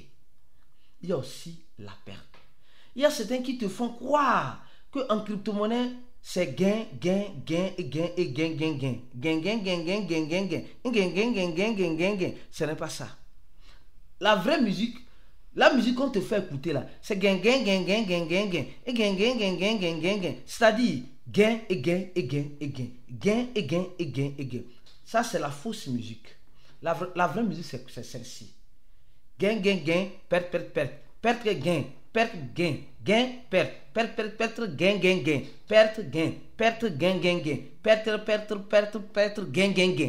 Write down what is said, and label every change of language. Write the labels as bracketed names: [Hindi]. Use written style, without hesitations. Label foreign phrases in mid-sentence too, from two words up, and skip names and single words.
[French] Il y a aussi la perte. Il y a certains qui te font croire qu'en crypto-monnaie, c'est gain, gain, gain, et gain, et gain, gain, gain. Gain, gain, gain, gain, gain, gain, gain. Gain, gain, gain, gain, gain, gain, gain. Ce n'est pas ça. La vraie musique, la musique qu'on te fait écouter là, c'est gain, gain, gain, gain, gain, gain, gain. Et gain, gain, gain, gain, gain, gain, gain. C'est-à-dire gain, et gain, et gain, et gain. Gain, et gain, et gain, et gain. Ça, c'est la fausse musique. La vraie musique, c'est celle-ci. Gain, gain, gain, perte, perte, perte. Perte, gain, perte, gain, gain, perte, perte, perte, perte, gain, gain, gain, perte, gain, perte, gain, gain, gain, perte, perte, perte, perte, gain, gain, gain.